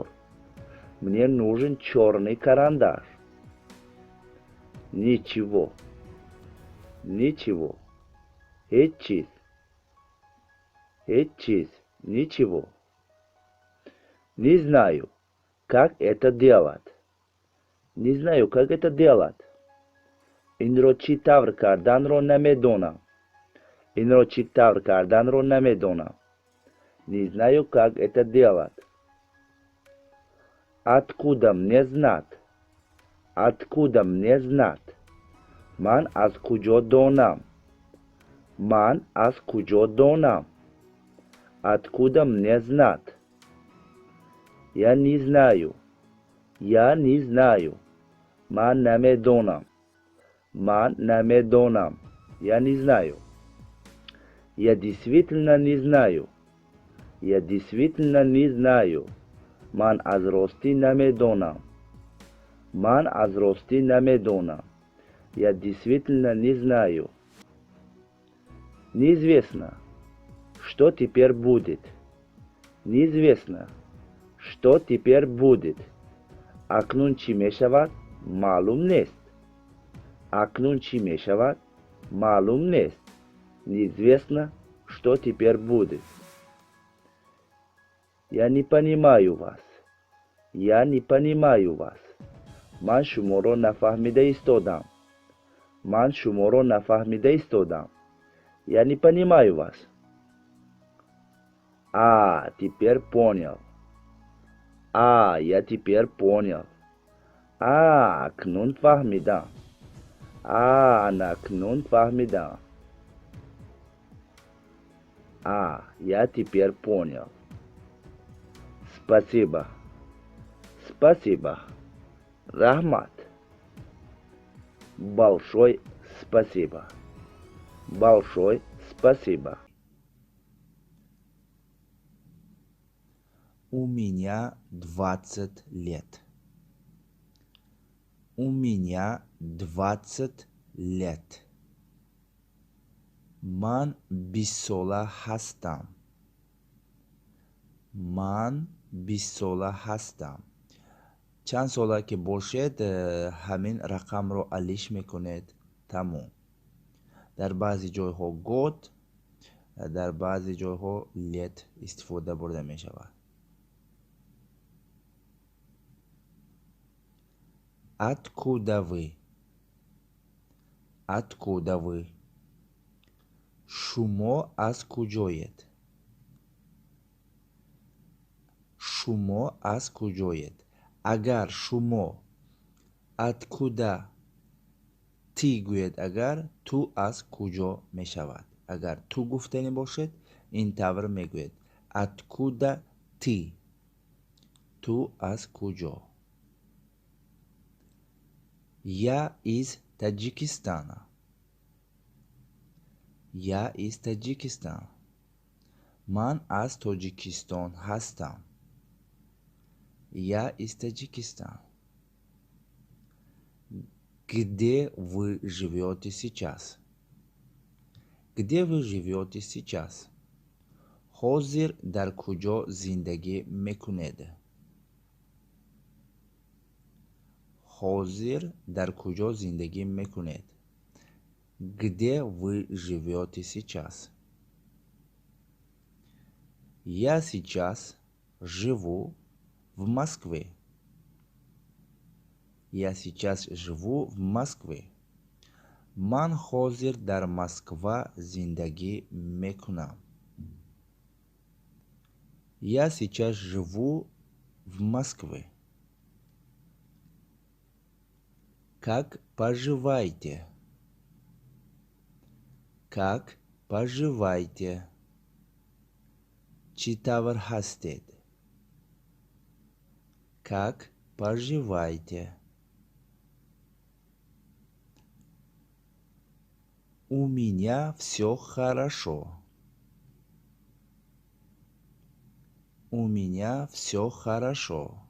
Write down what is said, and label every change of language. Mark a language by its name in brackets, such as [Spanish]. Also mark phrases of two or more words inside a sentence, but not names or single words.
[Russian] Мне нужен черный карандаш. Ничего. Ничего. [Tajik] Ҳеҷ чиз. Ҳеҷ чиз. [Russian] Ничего. Не знаю, как это делать. Не знаю, как это делать. [Tajik] Инро чӣ тавр карданро намедонам. Инро чӣ тавр карданро намедонам. [Russian] Не знаю, как это делать. Откуда мне знать? Откуда мне знать? [Tajik] ман аз куҷо донам. Ман аз куҷо донам. [Russian] Откуда мне знать? Я не знаю. Я не знаю. [Tajik] Ман намедонам. Ман намедонам. [Russian] Я не знаю. Я действительно не знаю. Я действительно не знаю. [Tajik] Ман аз ростӣ намедонам. Ман аз ростӣ намедонам. [Russian] Я действительно не знаю. Неизвестно, что теперь будет. Неизвестно, что теперь будет. [Tajik] Акнун чӣ мешавад, маълум нест. Акнун чӣ мешавад, маълум нест. [Russian] Неизвестно, что теперь будет. Я не понимаю вас. Я не понимаю вас. [Tajik] Ман шуморо нафаҳмида истодам. Ман шуморо нафаҳмида истодам. [Russian] Я не понимаю вас. Теперь понял. Я теперь понял. [Tajik] Акнун фаҳмидам. Акнун фаҳмидам. [Russian] Я теперь понял. Спасибо. Спасибо. Рахмат. Большое спасибо. Большое спасибо. У меня 20 лет. У меня 20 лет. [Tajik] Ман 20 сола ҳастам. Ман 20 сола ҳастам. чанд сола ки бошед, ҳамин рақамро алиш мекунед. тамом. дар баъзе ҷойҳо год, дар баъзе ҷойҳо лет истифода бурда мешавад. [Russian] Откуда вы? Откуда вы? [Tajik] шумо аз куҷоед? шумо аз куҷоед? агар шумо [Russian] откуда ти [Tajik] гӯед, агар ту аз куҷо мешавад. агар ту гуфтанӣ бошед, ин тавр мегӯед: [Russian] откуда ти? [Tajik] ту аз куҷо? [Russian] Я из Таҷикистана. Я из Таҷикистан. [Tajik] ман аз Тоҷикистон ҳастам. [Russian] Я из Таджикистан. Где вы живете сейчас? Где вы живете сейчас? [Tajik] ҳозир дар куҷо зиндагӣ мекунед? ҳозир дар куҷо зиндагӣ мекунед? [Russian] Где вы живете сейчас? Я сейчас живу в Москве. Я сейчас живу в Москве. [Tajik] ман ҳозир дар Москва зиндагӣ мекунам. [Russian] Я сейчас живу в Москве. Как поживаете? Как поживаете? [Tajik] чӣ тавр ҳастед? [Russian] Как поживаете? У меня все хорошо. У меня все хорошо.